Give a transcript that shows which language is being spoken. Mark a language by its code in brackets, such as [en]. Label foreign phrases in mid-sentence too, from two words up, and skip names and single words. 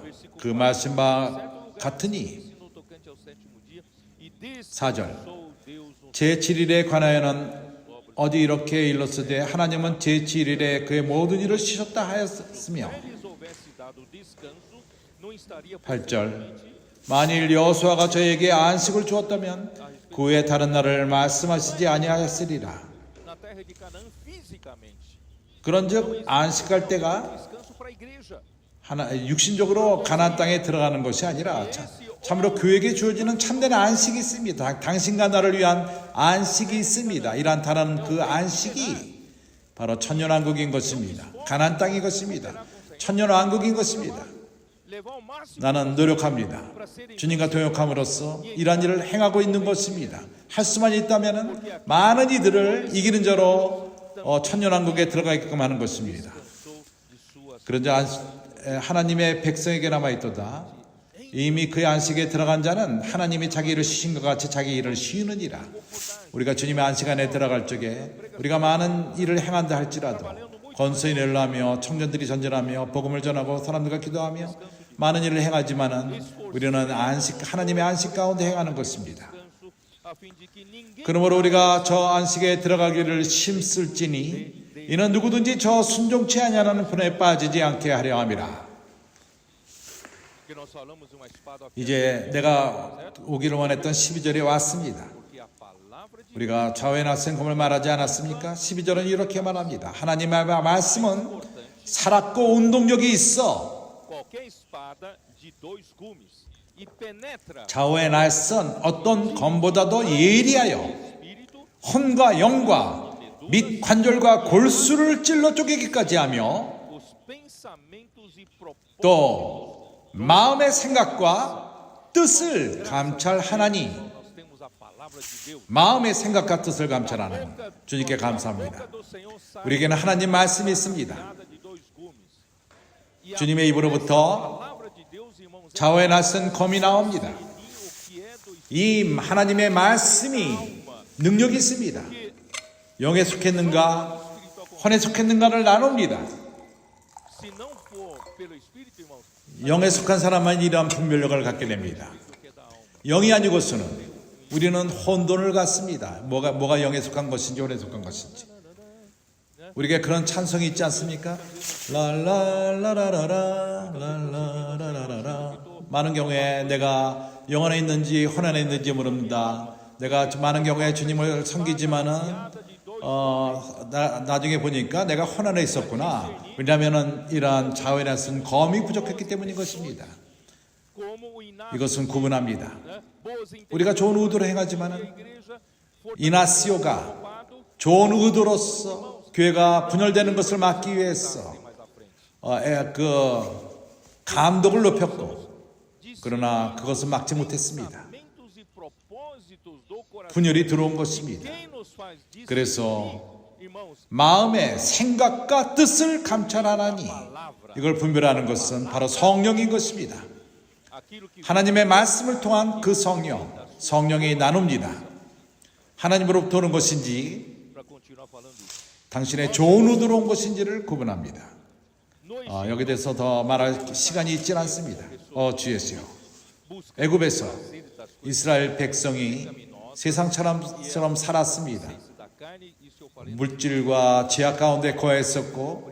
[ko] 그 말씀과 같으니 4절 제7일에 관하여는 어디 이렇게 일렀으되 하나님은 제7일에 그의 모든 일을 쉬셨다 하였으며 8절 만일 여호수아가 저에게 안식을 주었다면 그 외에 다른 날을 말씀하시지 아니하였으리라. [pt] na terra de Canaã fisicamente. [ko] 그런즉 안식할 때가 [pt] Descanso para a igreja. [ko] 육신적으로 가나안 땅에 들어가는 것이 아니라 참으로 교회에게 주어지는 참된 안식이 있습니다. 당신과 나를 위한 안식이 있습니다. 이란 단어는 그 안식이 바로 천년왕국인 것입니다. 가나안 땅인 것입니다. 천년왕국인 것입니다. [pt] Levar ao máximo [ko] 나는 노력합니다. 주님과 동역함으로써 이러한 일을 행하고 있는 것입니다. 할 수만 있다면 많은 이들을 이기는 자로 천년왕국에 들어가게끔 하는 것입니다. 그런자 하나님의 백성에게 남아있도다. 이미 그의 안식에 들어간 자는 하나님이 자기 일을 쉬신 것 같이 자기 일을 쉬느니라. 우리가 주님의 안식 안에 들어갈 적에 우리가 많은 일을 행한다 할지라도 권세인을 하며 청년들이 전전하며 복음을 전하고 사람들과 기도하며 많은 일을 행하지만은 우리는 하나님의 안식 가운데 행하는 것입니다. [pt] a fim de que ninguém [ko] 그러므로 우리가 저 안식에 들어가기를 힘쓸지니 이는 누구든지 저 순종치 아니하는 분에 빠지지 않게 하려 함이라. [pt] que nós falamos uma espada afiada, [ko] 이제 내가 오기를 원했던 12절에 왔습니다. [pt] porque a palavra de [ko] 우리가 좌우에 낯선 검을 말하지 않았습니까? 12절은 이렇게 말합니다. 하나님의 말씀은 살았고 운동력이 있어 [pt] qualquer espada de dois gumes e penetra [ko] 좌우에 낯선 어떤 검보다도 예리하여 [pt] espírito [ko] 혼과 영과 및 관절과 골수를 찔러 쪼개기까지 하며 [pt] os pensamentos e propósitos. [ko] 또 마음의 생각과 뜻을 감찰하나니 [pt] Nós temos a palavra de Deus. [ko] 마음의 생각과 뜻을 감찰하는 주님께 감사합니다. [pt] Do Senhor sai [ko] 우리에게는 하나님 말씀이 있습니다. [pt] de dois gumes. E a [ko] 주님의 입으로부터 [pt] palavra de Deus, irmãos, é [ko] 좌우에 낯선 검이 나옵니다. [pt] o que é do [ko] 이 하나님의 말씀이 능력이 있습니다. 영에 속했는가 혼에 속했는가를 나눕니다. [pt] se não for pelo espírito, irmãos, [ko] 영에 속한 사람만 이러한 분별력을 갖게 됩니다. 영이 아니고서는 우리는 혼돈을 갖습니다. 뭐가 영에 속한 것인지 혼에 속한 것인지. 우리에게 그런 찬송이 있지 않습니까? 랄랄라라라라 랄라라라라. 많은 경우에 내가 영 안에 있는지 혼 안에 있는지 모릅니다. 내가 많은 경우에 주님을 섬기지만은 나중에 보니까 내가 혼 안에 있었구나. 왜냐하면은 이러한 좌우에 낯선 검이 부족했기 때문인 것입니다. [pt] como o inácio, [ko] 이것은 구분합니다. [pt] né? Boas [ko] 우리가 좋은 의도로 행하지만은 [pt] igreja [ko] 이나시오가 [pt] ocupado [ko] 좋은 의도로서 교회가 분열되는 것을 막기 위해서 [pt] mais à frente. [ko] 그 감독을 높였고 그러나 그것을 막지 못했습니다. [pt] Pensamentos e propósitos do coração. [ko] 분열이 들어온 것입니다. [pt] Quem nos faz discernir, [ko] 그래서 [pt] irmãos, [ko] 마음의 생각과 뜻을 감찰하나니 이걸 분별하는 것은 바로 성령인 것입니다. [pt] aquilo que [ko] 하나님의 말씀을 통한 그 성령이 나눕니다. 하나님으로부터 오는 것인지 [pt] para continuar falando isso. [ko] 당신의 좋은 의도로 온 것인지를 구분합니다. [pt] No [ko] 여기에 대해서 더 말할 시간이 있지 않습니다. 주 예수여. [pt] busca [ko] 애굽에서 [pt] das [ko] 이스라엘 백성이 세상처럼 살았습니다. [pt] da carne, isso eu falei [ko] 물질과 죄악 가운데 거했었고